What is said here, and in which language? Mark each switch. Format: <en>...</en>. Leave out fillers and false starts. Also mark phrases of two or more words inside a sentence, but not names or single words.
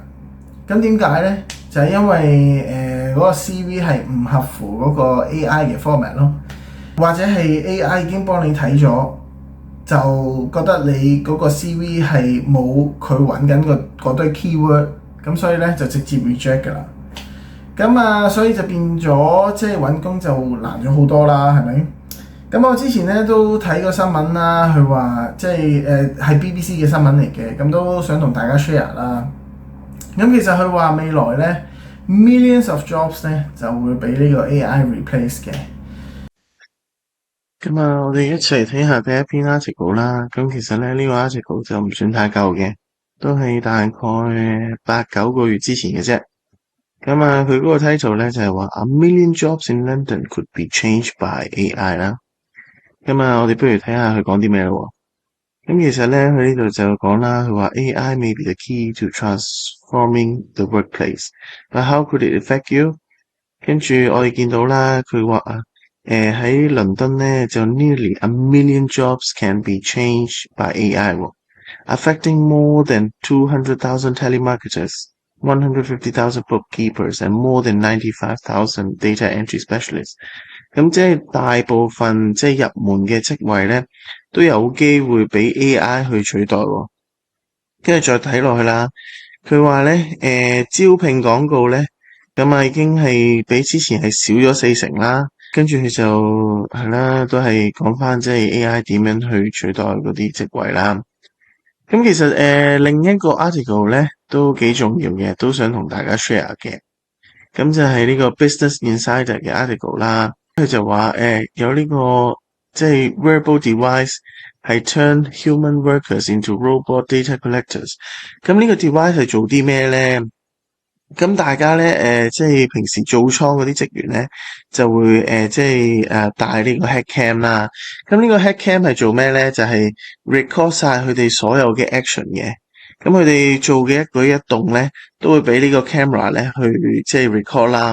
<yue>點解呢？就係因為嗰個 CV 係唔合乎嗰個 AI 嘅 format 咯，或者係 AI 已經幫你睇咗，就覺得你嗰個 CV 係冇佢揾緊嗰堆 keyword，咁所以咧就直接 reject 㗎啦。所以就變咗即係揾工就難咗好多啦，係咪？我之前咧都睇過新聞啦，佢話即係係 BBC 嘅新聞嚟嘅，咁都想同大家 share 啦。其實佢話未來咧</yue> <en>millions of jobs</en> <yue>咧就會俾呢個</yue> <en>AI replace</en> <yue>嘅。我哋一齊睇下第一篇 article 啦。其實咧呢個 article 就唔算太舊嘅，都係大概8-9個月之前嘅啫。佢嗰個 title 咧就係話</yue> <en>A million jobs in London could be changed by AI 啦。</en> <yue>我哋不如睇下佢講啲咩咯。其實咧佢呢度就講啦，佢話</yue> <en>AI may be the key to transforming the workplace，but how could it affect you？</en> <yue>跟住我哋見到啦，佢話喺倫敦咧就</yue> <en>nearly a million jobs can be changed by AI 喎，affecting more than 200,000 telemarketers, 150,000 bookkeepers and more than 95,000 data entry specialists。</en> <yue>即係大部分即係入門嘅職位咧都有機會俾 AI 去取代喎。跟住再睇落去啦，佢話咧招聘廣告咧已經係比之前係少咗40%啦。跟住佢就係啦，都係講翻即係 AI 點樣去取代嗰啲職位啦。其實另一個 article 咧都幾重要嘅，都想同大家 share 嘅。就係呢個 Business Insider 嘅 article 啦。佢就話有呢個即係</yue> <en>wearable device</en> <yue>係</yue> <en>turn human workers into robot data collectors。</en> <yue>呢個 device 係做啲咩咧？大家咧即係平時做倉嗰啲職員咧就會即係帶呢個</yue> <en>head cam</en> <yue>啦。呢個</yue> <en>head cam</en> <yue>係做咩咧？就係 record 晒佢哋所有嘅 action 嘅。佢哋做嘅一舉一動咧都會俾呢個 camera 咧去即係 record 啦。</yue>